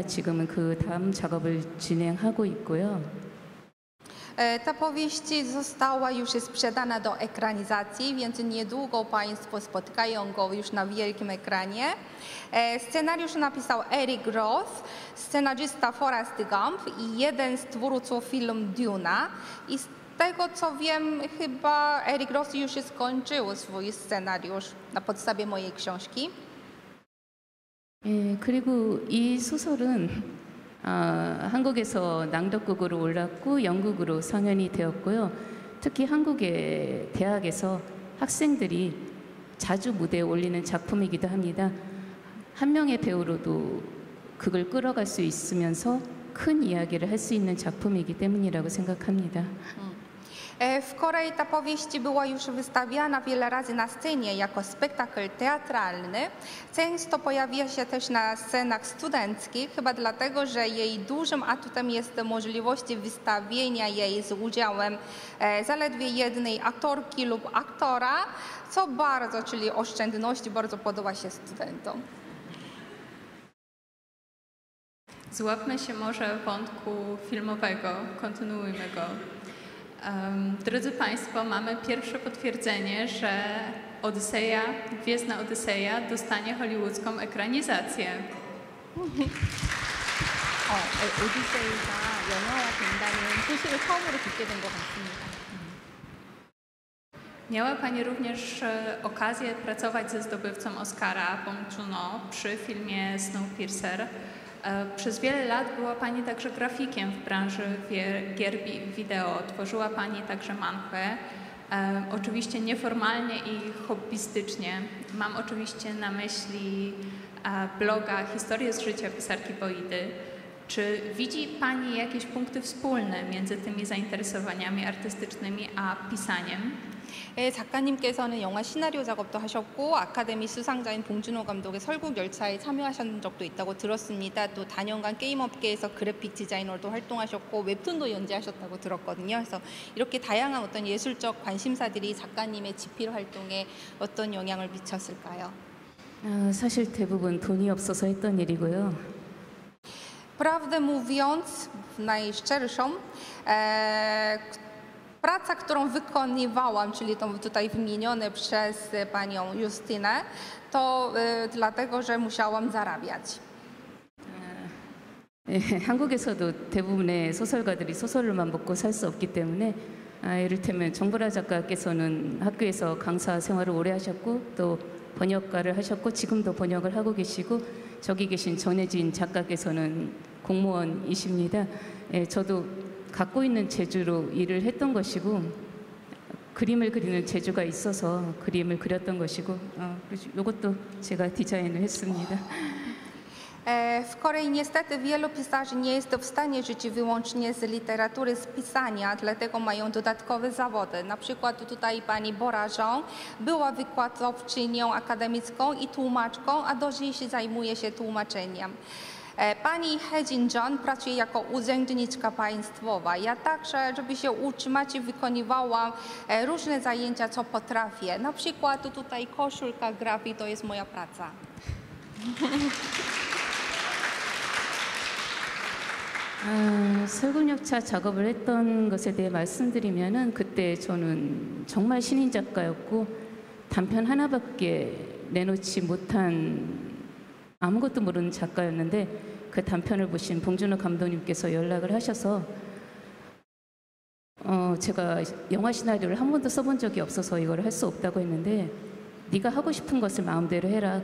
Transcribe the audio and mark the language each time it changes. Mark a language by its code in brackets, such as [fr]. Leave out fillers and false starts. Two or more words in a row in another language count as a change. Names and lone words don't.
[ko] 지금은 그 다음 작업을 진행하고 있고요. [pl] Ta powieść została już sprzedana do ekranizacji, więc niedługo Państwo spotkają go już na wielkim ekranie. Scenariusz napisał Eric Roth, scenarzysta Forrest Gump i jeden z twórców filmu Duna. I z tego co wiem, chyba Eric Roth już skończył swój scenariusz na podstawie mojej książki. [ko] 그리고 이 소설은 한국에서 낭독극으로 올랐고 영국으로 상연이 되었고요. 특히 한국의 대학에서 학생들이 자주 무대에 올리는 작품이기도 합니다. 한 명의 배우로도 극을 끌어갈 수 있으면서 큰 이야기를 할 수 있는 작품이기 때문이라고 생각합니다. [pl] W Korei ta powieść była już wystawiana wiele razy na scenie jako spektakl teatralny. Często pojawia się też na scenach studenckich, chyba dlatego, że jej dużym atutem jest możliwość wystawienia jej z udziałem zaledwie jednej aktorki lub aktora, co bardzo, czyli oszczędności, bardzo podoba się studentom. Złapmy się może wątku filmowego, kontynuujmy go. Drodzy Państwo, mamy pierwsze potwierdzenie, że Odyseja, Gwiezdna Odyseja dostanie hollywoodzką ekranizację. [ko] 오디세이가 영화화 된다는 소식을 처음으로 듣게 된 것 같습니다. [pl] Miała Pani również okazję pracować ze zdobywcą Oscara, Bong Joon-ho, przy filmie Snowpiercer. Przez wiele lat była Pani także grafikiem w branży gier wideo. Tworzyła Pani także manhwę, oczywiście nieformalnie i hobbystycznie. Mam oczywiście na myśli bloga Historię z życia pisarki Boidy. Czy widzi Pani jakieś punkty wspólne między tymi zainteresowaniami artystycznymi a pisaniem? [ko] 작가님께서는 영화 시나리오 작업도 하셨고 아카데미 수상자인 봉준호 감독의 설국 열차에 참여하신 적도 있다고 들었습니다. 또 단연간 게임 업계에서 그래픽 디자이너도 활동하셨고 웹툰도 연재하셨다고 들었거든요. 그래서 이렇게 다양한 어떤 예술적 관심사들이 작가님의 집필 활동에 어떤 영향을 미쳤을까요? 사실 대부분 돈이 없어서 했던 일이고요. [pl] Prawdę mówiąc, najszczerszą, praca, którą wykonywałam, czyli to tutaj wymienione przez panią Justynę, to dlatego, że musiałam zarabiać. [ko] 한국에서도 대부분의 소설가들이 소설로만 먹고 살 수 없기 때문에 이를테면 정보라 작가께서는 학교에서 강사 생활을 오래 하셨고 또 번역가를 하셨고 지금도 번역을 하고 계시고 저기 계신 전혜진 작가께서는 공무원이십니다. 저도 갖고 있는 재주로 일을 했던 것이고 그림을 그리는 재주가 있어서 그림을 그렸던 것이고 이것도 제가 디자인을 했습니다. [pl] W Korei niestety wielu pisarzy nie jest w stanie żyć wyłącznie z literatury, z pisania, dlatego mają dodatkowe zawody. Na przykład tutaj pani Bora Jeong była wykładowczynią akademicką i tłumaczką, a do dziś zajmuje się tłumaczeniem. Pani He Jin-jeon pracuje jako urzędniczka państwowa. Ja także, żeby się utrzymać, wykonywałam różne zajęcia, co potrafię. Na przykład tutaj koszulka grafii to jest moja praca. [ko] 설국열차 작업을 했던 것에 대해 말씀드리면은 그때 저는 정말 신인 작가였고 단편 하나밖에 내놓지 못한 아무것도 모르는 작가였는데 그 단편을 보신 봉준호 감독님께서 연락을 하셔서 제가 영화 시나리오를 한 번도 써본 적이 없어서 이걸 할 수 없다고 했는데 네가 하고 싶은 것을 마음대로 해라.